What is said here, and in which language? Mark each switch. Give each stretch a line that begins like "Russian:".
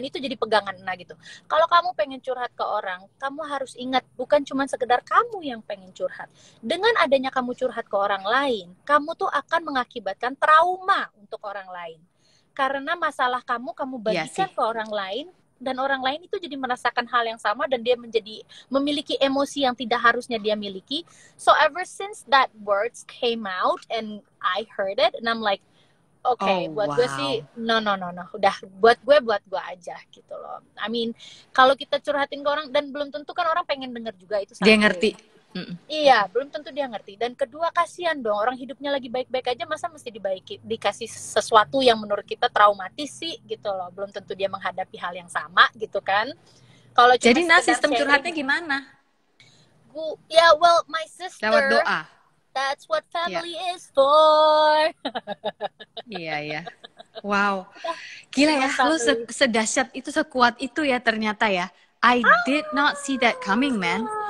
Indonesian: Dan itu jadi pegangan gitu. Kalau kamu pengen curhat ke orang, kamu harus ingat, bukan cuma sekedar kamu yang pengen curhat. Dengan adanya kamu curhat ke orang lain, kamu tuh akan mengakibatkan trauma untuk orang lain. Karena masalah kamu bagikan ke orang lain, dan orang lain itu jadi merasakan hal yang sama dan dia memiliki emosi yang tidak harusnya dia miliki.
English: So ever since that words came out and I heard it and I'm like, okay,
Indonesian: buat gue sih no, udah buat gue aja gitu loh.
English: I mean,
Indonesian: kalau kita curhatin ke orang dan belum tentu kan orang pengen denger juga itu. Dia ngerti. Iya, belum tentu dia ngerti. Dan kedua, kasihan dong, orang hidupnya lagi baik-baik aja, masa mesti dikasih sesuatu yang menurut kita traumatis sih gitu loh. Belum tentu dia menghadapi hal yang sama gitu kan. Kalau jadi sistem curhatnya gimana?
English: Well, my sister,
Indonesian: lewat doa.
English: That's what family is for.
Indonesian: Iya. Wow, gila ya, lu sedahsyat itu, sekuat itu ya ternyata ya.
English: I did not see that coming, man.